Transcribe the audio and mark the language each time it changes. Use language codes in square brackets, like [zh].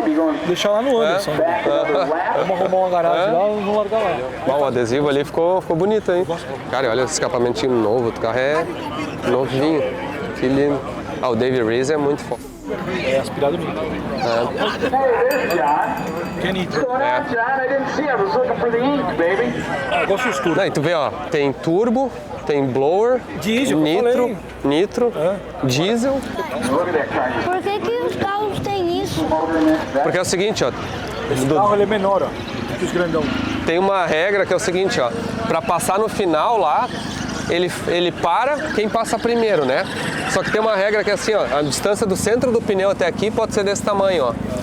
[pt] Vou deixar lá no Anderson. Vamos arrumar uma garagem lá e vamos largar lá. Bom, o adesivo ali ficou bonito, hein? Cara, olha esse escapamentinho novo, o carro é novinho. Que lindo. Ah, o Dave Reese é muito foda. É aspirado nitro. [en] Hey, there's John. [pt] Que é nitro. [en] What's going on, John? I didn't see. I was looking for the ink, baby. [pt] Eu gosto dos tudo. Não, e tu vê, ó, tem turbo, tem blower, Diesel, que eu nitro, falei. nitro, diesel. [en] Look at that car. [pt] Por que os carros têm isso? Porque é o seguinte, ó, Esse carro ele é menor, ó, que os grandão. tem uma regra que é o seguinte, ó, pra passar no final lá, ele para quem passa primeiro, né? Só que tem uma regra que é assim, ó, a distância do centro do pneu até aqui pode ser desse tamanho, ó.